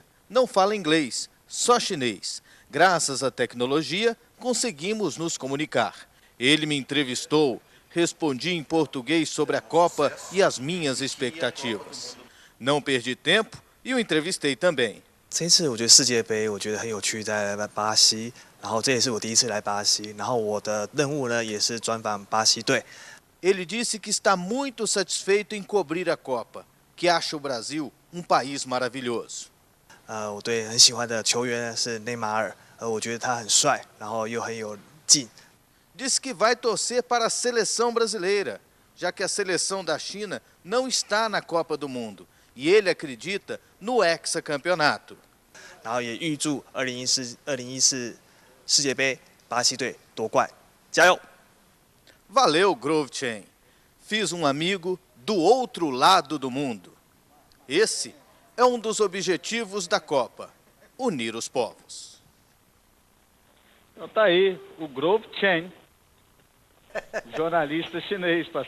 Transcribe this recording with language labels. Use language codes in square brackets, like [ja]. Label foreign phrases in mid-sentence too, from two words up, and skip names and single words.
[pt] Não fala inglês, só chinês. Graças à tecnologia, conseguimos nos comunicar. Ele me entrevistou, respondi em português sobre a Copa e as minhas expectativas. Não perdi tempo e o entrevistei também. [zh] 这一次我觉得世界杯我觉得很有趣，在巴西，然后这也是我第一次来巴西，然后我的任务呢也是专访巴西队。 [pt] Ele disse que está muito satisfeito em cobrir a Copa, que acha o Brasil um país maravilhoso. [zh] 我对很喜欢的球员是内马尔，我觉得他很帅，然后又很有劲。 [pt] Disse que vai torcer para a seleção brasileira, já que a seleção da China não está na Copa do Mundo. E ele acredita no hexacampeonato. [zh] 然后也预祝2014世界杯巴西队夺冠，加油！ [pt] Valeu, Grove Chen. Fiz um amigo do outro lado do mundo. Esse é um dos objetivos da Copa, unir os povos. Então tá aí, o Grove Chen, jornalista chinês, Pasquim.